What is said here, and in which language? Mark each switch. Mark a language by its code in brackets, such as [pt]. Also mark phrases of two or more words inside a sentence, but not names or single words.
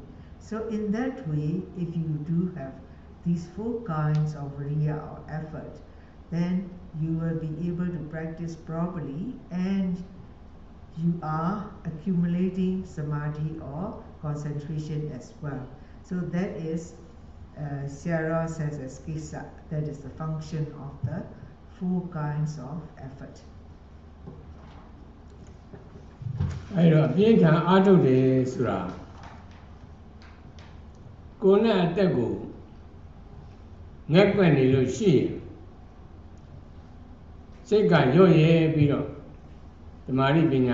[en] So in that way, if you do have these 4 kinds of viriya or effort, then you will be able to practice properly, and you are accumulating samadhi or concentration as well. So that is, Sierra says as kisa, that is the function of the 4 kinds of effort. [my] အဲ့တော့အပြင်းထန်အားထုတ်တယ်ဆိုတာကိုယ်နဲ့အသက်ကိုငက်ကွက်နေလို့ရှိရင်စိတ်ကညှို့ရဲပြီးတော့ဓမ္မရိပညာ